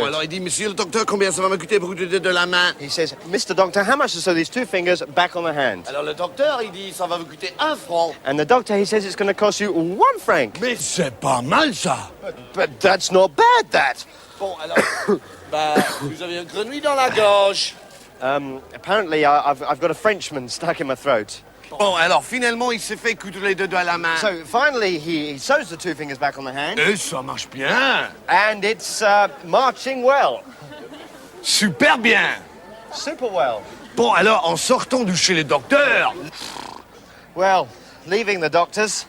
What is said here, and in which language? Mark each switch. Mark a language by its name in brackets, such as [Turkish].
[French] Bon, alors il dit, monsieur le docteur, combien ça va me coûter pour coudre de la main? [English] He says, Mr. Doctor, how much to sew these 2 fingers back on the hand? [French] Alors le docteur, il dit, ça va vous coûter 1 franc. [English] And the doctor, he says it's going to cost you 1 franc. [French] Mais c'est pas mal, ça. [English] But that's not bad, that. [French] Bon, alors, bah, vous avez une grenouille dans la gorge. [English] Apparently, I've got a Frenchman stuck in my throat. [French] Bon, alors finalement, il s'est fait coudre les deux doigts à la main. [English] So finally, he sews the 2 fingers back on the hand. [French] Et ça marche bien. [English] And it's marching well. [French] Super bien. [English] Super well. [French] Bon, alors, en sortant de chez les docteurs, [English] Well, leaving the doctors,